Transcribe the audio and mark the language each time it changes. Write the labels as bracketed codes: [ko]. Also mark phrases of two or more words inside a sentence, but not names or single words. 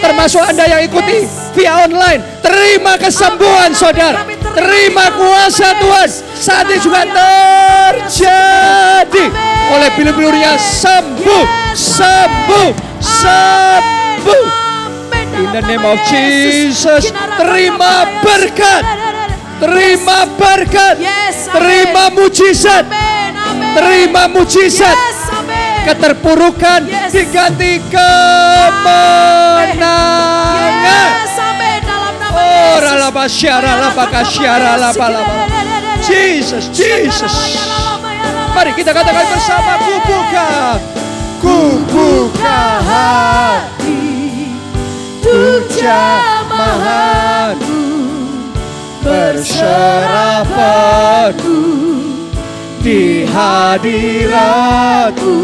[id] Termasuk Anda yang ikuti Yes. via online. Terima kesembuhan Amin. saudara. Kami terima Terima di dalam kuasa nama Tuhan. Yesus. Saat ini juga Amin. terjadi. Amin. Oleh bilu-bilunya sembuh. Yes. Sembuh. Sembuh. Amin. [en] In the [id] Dalam name nama [en] of Jesus. [id] Terima berkat. Terima berkat. Yes, amin. Terima mujizat. Amin. Amin. Terima mujizat. Yes, amin. Keterpurukan Yes. diganti kemenangan. Yes, amin. Dalam nama Oh, Yesus. ralabasyara, labakasyara, labalaba. Jesus, Jesus. Mari kita katakan bersama, ku buka hati untuk jamahanmu, berserah penuh di hadiratmu.